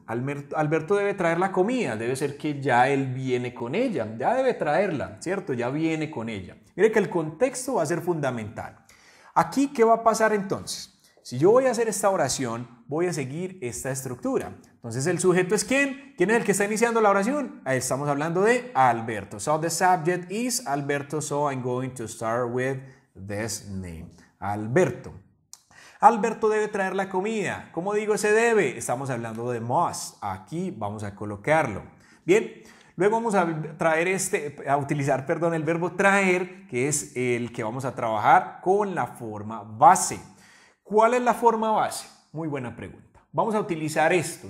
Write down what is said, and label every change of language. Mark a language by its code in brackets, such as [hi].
[es] Alberto debe traer la comida, debe ser que ya él viene con ella, ya debe traerla, ¿cierto? Ya viene con ella. Mire que el contexto va a ser fundamental. Aquí, ¿qué va a pasar entonces? Si yo voy a hacer esta oración, voy a seguir esta estructura. Entonces, ¿el sujeto es quién? ¿Quién es el que está iniciando la oración? Ahí estamos hablando de Alberto. [en] So, the subject is Alberto, so I'm going to start with this name. [es] Alberto. Alberto debe traer la comida. ¿Cómo digo ese debe? Estamos hablando de must. Aquí vamos a colocarlo. Bien, luego vamos a utilizar el verbo traer, que es el que vamos a trabajar con la forma base. ¿Cuál es la forma base? Muy buena pregunta. Vamos a utilizar esto.